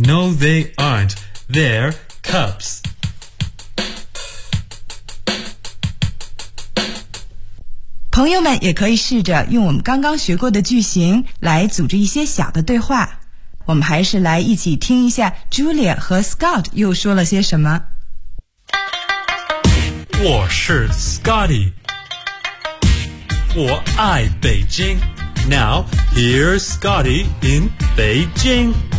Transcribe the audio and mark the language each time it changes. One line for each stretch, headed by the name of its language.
English: No, they aren't. They're cups.
Chinese: 朋友们也可以试着用我们刚刚学过的句型来组织一些小的对话。我们还是来一起听一下 Julia 和 Scott 又说了些什么。我是 Scotty， 我爱北京。
English: Now, here's Scotty in Beijing.